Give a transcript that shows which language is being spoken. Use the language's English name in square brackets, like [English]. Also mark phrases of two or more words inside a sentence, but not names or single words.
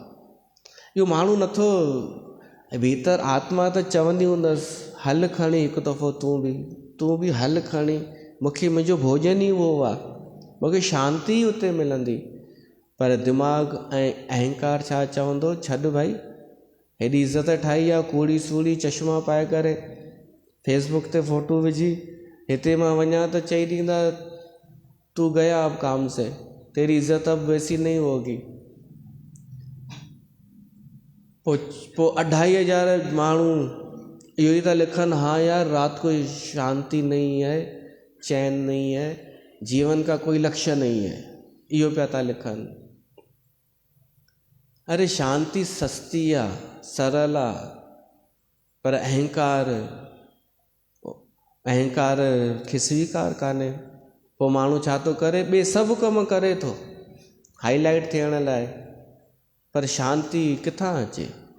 [Sindhi] इहो माण्हू नथो, भीतर आत्मा त चवंदी हूंदसि हल खणी हिकु दफ़ो तूं बि हल खणी, मूंखे मुंहिंजो भोजन ई उहो आहे, मूंखे शांती ई उते मिलंदी। पर दिमाग़ ऐं अहंकार छा चवंदो, छॾ भाई, हेॾी इज़त ठाही आहे, कूड़ी सूड़ी चश्मा पाए करे फेसबुक ते फ़ोटो विझी, हिते मां वञा त चई ॾींदा [Hindi] तू गया अब काम से, तेरी इज़त अब वैसी नहीं होगी। [Sindhi] पोइ 2500 माण्हू इहो ई था लिखनि, [Hindi] हाँ यार रात को शांति नहीं है, चैन नहीं है, जीवन का कोई लक्ष्य नहीं है, [Sindhi] इहो पिया था लिखनि। अरे शांति सस्ती आहे, सरल आहे, पर अहंकार खे स्वीकार कान्हे। पोइ माण्हू छा थो करे, ॿिए सभु कम करे थो हाईलाइट थियण लाइ, पर शांती किथां अचे।